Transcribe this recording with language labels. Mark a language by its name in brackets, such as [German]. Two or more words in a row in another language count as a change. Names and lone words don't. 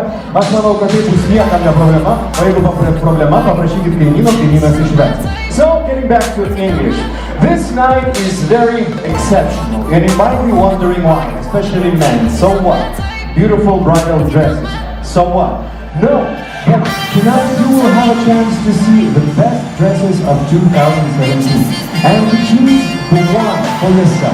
[Lithuanian] Aš manau, kad tai bus niekam ne problema, o jeigu problema, paprašykit kaimynas išversti. [English] So, getting back to English. This night is very exceptional, and you might be wondering why, especially men. So what? Beautiful bridal dresses. So what? No. But tonight you will have a chance to see the best dresses of 2017 and to choose the one for yourself.